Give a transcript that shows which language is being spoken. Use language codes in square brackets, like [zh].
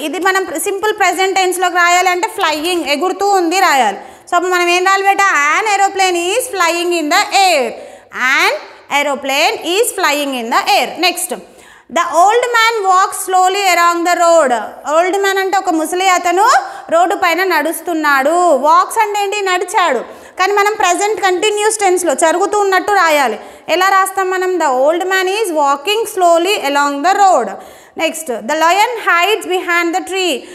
[te] ఇది మనం simple present టెన్స్లోకి రాయాలంటే ఫ్లయింగ్, ఎగురుతూ ఉంది రాయాలి. సో అప్పుడు మనం ఏం రాయాలి బేటా? [en] an aeroplane is flying in the air. an aeroplane is flying in the air. Next the old man walks slowly along the road. [te] Old man అంటే ఒక ముసలి అతను రోడ్డు పైన నడుస్తున్నాడు. వాక్స్ అంటే ఏంటి? నడిచాడు. కానీ మనం ప్రజెంట్ కంటిన్యూస్ టెన్స్లో జరుగుతూ ఉన్నట్టు రాయాలి. ఎలా రాస్తాం మనం? [en] The old man is walking slowly along the road. Next the lion hides behind the tree.